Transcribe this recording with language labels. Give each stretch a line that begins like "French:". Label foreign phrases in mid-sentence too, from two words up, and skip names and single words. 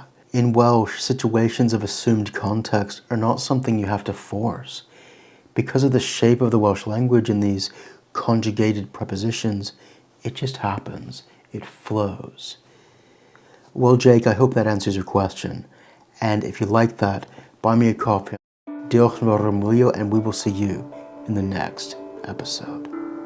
English: In Welsh, situations of assumed context are not something you have to force. Because of the shape of the Welsh language and these conjugated prepositions, it just happens. It flows. Well, Jake, I hope that answers your question. And if you like that, buy me a copy.
Welsh: Diolch yn fawr am wylio,
English: and we will see you in the next episode.